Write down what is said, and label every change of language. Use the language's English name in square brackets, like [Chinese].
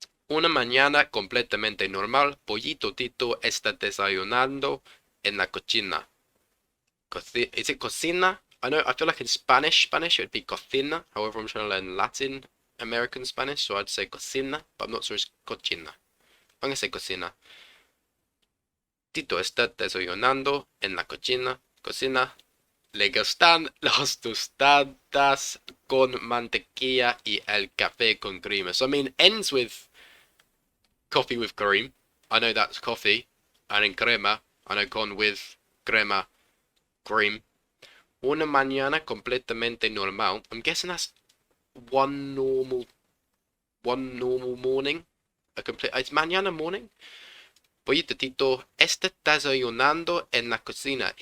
[Spanish] Una mañana completamente normal, Pollito Tito está desayunando en la cocina. [English] Is it cocina? I feel like in Spanish it would be cocina. However, I'm trying to learn Latin American Spanish, so I'd say cocina, but I'm not sure it's cocina. I'm going to say cocina. [Spanish] Tito está desayunando en la cocina. Cocina. Le gustan las tostadas con mantequilla y el café con crema. [English] So I mean, ends with coffee with cream. I know that's coffee. And in crema, I know con with crema, cream. [Spanish] Una mañana completamente normal. [English] I'm guessing that's one normal morning. It's mañana morning. [Spanish] Pollito Tito está desayunando en la cocina.